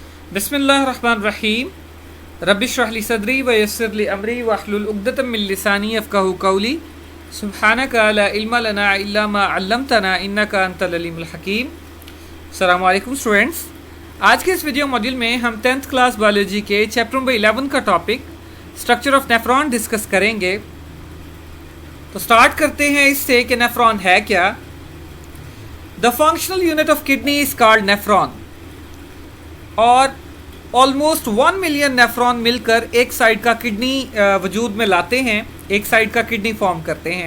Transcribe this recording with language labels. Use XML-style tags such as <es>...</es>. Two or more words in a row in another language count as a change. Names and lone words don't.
<ar>بسم الله الرحمن الرحيم رب اشرح لي صدري ويسر لي أمري واحلل عقدة من لساني يفقهوا قولي سبحانك لا علم لنا إلا ما علمتنا إنك أنت العليم الحكيم. السلام عليكم</ar> <ur>اسٹوڈنٹس، آج کے اس</ur> <en>video module</en> <ur>میں ہم</ur> <en>10th class biology</en> <ur>کے</ur> <en>chapter number 11</en> <ur>کا</ur> <en>topic structure of nephron discuss</en> <ur>کریں گے. تو اسٹارٹ کرتے ہیں اس سے کہ نیفرون ہے کیا.</ur> <en>the functional unit of kidney is called nephron</en> <ur>اور</ur> <en>almost 1 million nephron</en> <ur>مل کر ایک سائیڈ کا کڈنی وجود میں لاتے ہیں، ایک سائیڈ کا کڈنی فارم کرتے ہیں.</ur>